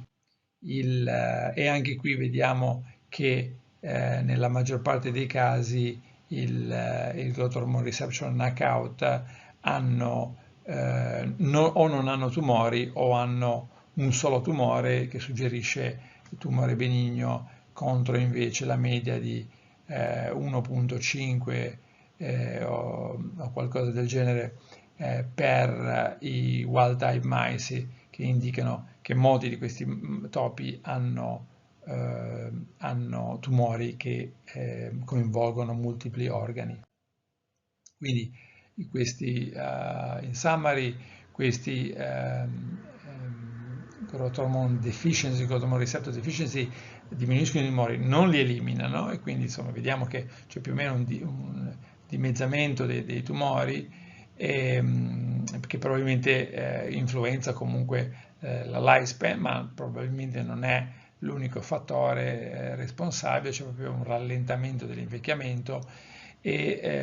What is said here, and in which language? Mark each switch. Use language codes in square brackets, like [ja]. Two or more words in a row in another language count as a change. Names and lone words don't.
[it] E anche qui vediamo che nella maggior parte dei casi il [en] growth hormone receptor knockout [it] o non hanno tumori o hanno un solo tumore che suggerisce il tumore benigno, contro invece la media di 1,5 o qualcosa del genere per i [en] wild type mice, [it] che indicano che molti di questi topi hanno tumori che coinvolgono multipli organi. Quindi [en] in summary, [it] questi [en] growth hormone deficiency, growth hormone receptor deficiency [it] diminuiscono i tumori, non li eliminano, e quindi insomma vediamo che c'è più o meno un dimezzamento dei tumori, che probabilmente influenza comunque la lifespan, ma probabilmente non è l'unico fattore responsabile, c'è proprio un rallentamento dell'invecchiamento e